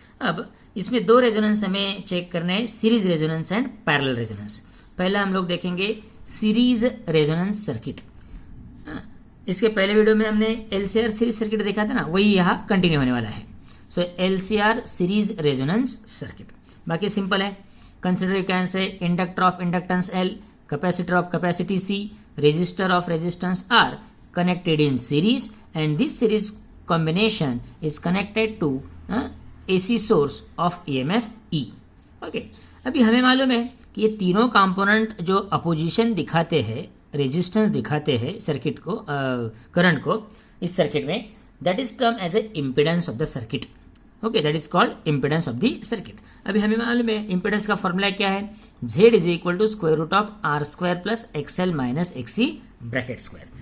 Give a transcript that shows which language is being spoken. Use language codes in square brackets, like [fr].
[hi] अब इसमें दो रेजोनेंस हमें चेक करने हैं, series resonance and parallel resonance. पहला हम लोग देखेंगे सीरीज रेजोनेंस सर्किट. इसके पहले वीडियो में हमने एलसीआर सीरीज सर्किट देखा था ना, वही यहाँ कंटिन्यू होने वाला है. [en] So LCR series resonance circuit. [hi] बाकी सिंपल है. [en] Consider, you can say, inductor of inductance L, capacitor of capacity C, resistor of resistance R connected in series, and this series combination is connected to AC source of EMF E. [hi] Okay, अभी हमें मालूम है कि ये तीनों component जो opposition दिखाते हैं, रेजिस्टेंस दिखाते हैं सर्किट को, करंट को इस सर्किट में, [en] That is term as a impedance of the circuit. Okay, that is called impedance of the circuit. [hi] अभी हमें मालूम है इम्पिडेंस का फॉर्मूला क्या है, [en] Z is equal to square root of R square plus XL minus XC bracket square.